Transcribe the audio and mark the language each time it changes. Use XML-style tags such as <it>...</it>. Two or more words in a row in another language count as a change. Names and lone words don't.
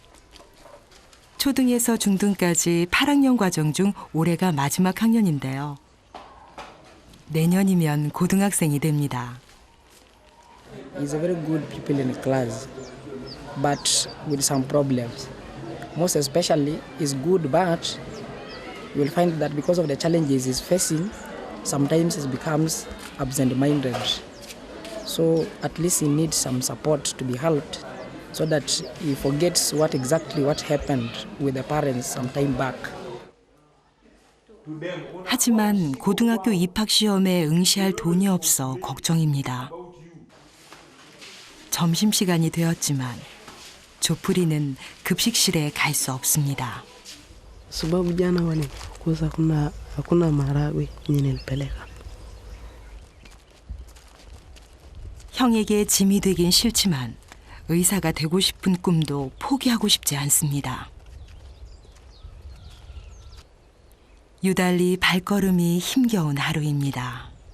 <ko>초등에서 중등까지 8학년 과정 중 올해가 마지막 학년인데요. 내년이면 고등학생이 됩니다.</ko> <en>He's a very good pupil in class, but with some problems. Most especially, he's good, but you will find that because of the challenges he's facing, sometimes he becomes absent-minded. So at least he needs some support to be helped so that he forgets what happened with the parents some time back.</en> <ko>하지만 고등학교 입학 시험에 응시할 돈이 없어 걱정입니다. 점심시간이 되었지만 조프리는 급식실에 갈 수 없습니다.</ko> <sw>Sababu jana walikuza hakuna maharagwe yenye nilipeleka.</sw> <ko>형에게 짐이 되긴 싫지만 의사가 되고 싶은 꿈도 포기하고 싶지 않습니다. 유달리 발걸음이 힘겨운 하루입니다.</ko>